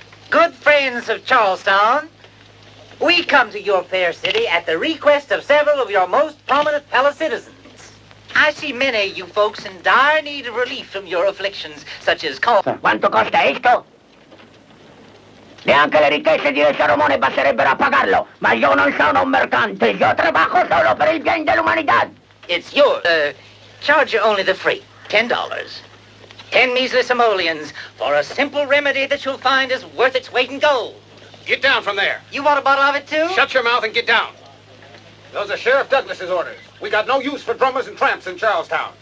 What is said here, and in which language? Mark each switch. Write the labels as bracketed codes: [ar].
[en] Good friends of Charlestown, we come to your fair city at the request of several of your most prominent fellow citizens. I see many of you folks in dire need of relief from your afflictions, such as [it] Quanto costa esto? Neanche le ricchezze di Salomone basterebbero a pagarlo, ma io non sono un mercante, io trabajo solo per il bien de la humanidad. [en] It's yours. Charge you only the freight, $10. 10 measly simoleons for a simple remedy that you'll find is worth its weight in gold. Get down from there. You want a bottle of it, too? Shut your mouth and get down. Those are Sheriff Douglas's orders. We got no use for drummers and tramps in Charlestown.